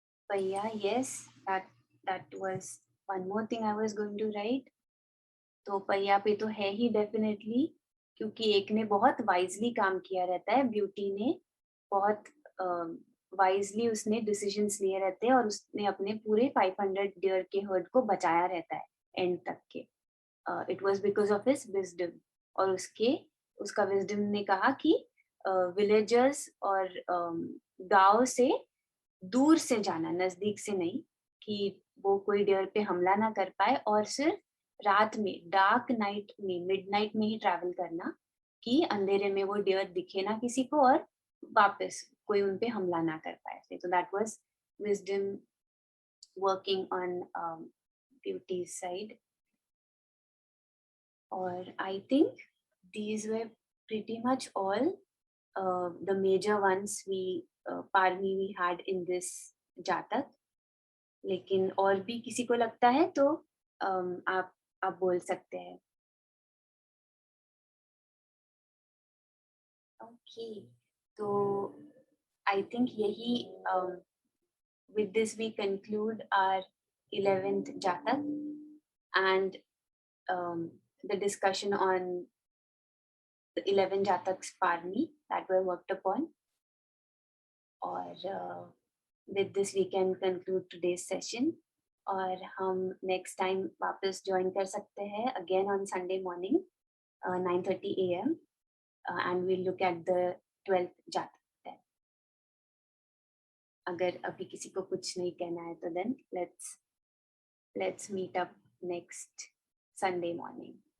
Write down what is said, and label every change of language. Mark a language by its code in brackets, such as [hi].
[en] Paya, yes, that was one more thing I was going to write. [hi] तो पैया पे तो है ही डेफिनेटली, क्योंकि एक ने बहुत वाइजली काम किया रहता है, ब्यूटी ने बहुत वाइजली उसने डिसीजंस लिए रहते हैं और उसने अपने पूरे 500 डियर के हर्ड को बचाया रहता है एंड तक के. [en] It was because of his wisdom. [hi] और उसका विजडम ने कहा कि विलेजर्स और गांव से दूर से जाना, नजदीक से नहीं, कि वो कोई डियर पे हमला ना कर पाए, और सिर्फ रात में, डार्क नाइट में, मिडनाइट में ही ट्रैवल करना, कि अंधेरे में वो डियर दिखे ना किसी को और वापस कोई उन पे हमला ना कर पाए. [en] तो that was wisdom working on beauty side. और I think these were pretty much all the major ones parmi we had in this jatak. [hi] लेकिन और भी किसी को लगता है तो आप बोल सकते हैं. [en] Okay, तो I think यही with this we conclude our 11th jatak and the discussion on the 11 jataks parmi that were worked upon. और with this we can conclude today's session. और हम next time वापस join [hi] कर सकते हैं [en] again on Sunday morning 9:30 AM and we'll look at the 12th jatak then. [hi] अगर अभी किसी को कुछ नहीं कहना है तो [en] then let's meet up next Sunday morning.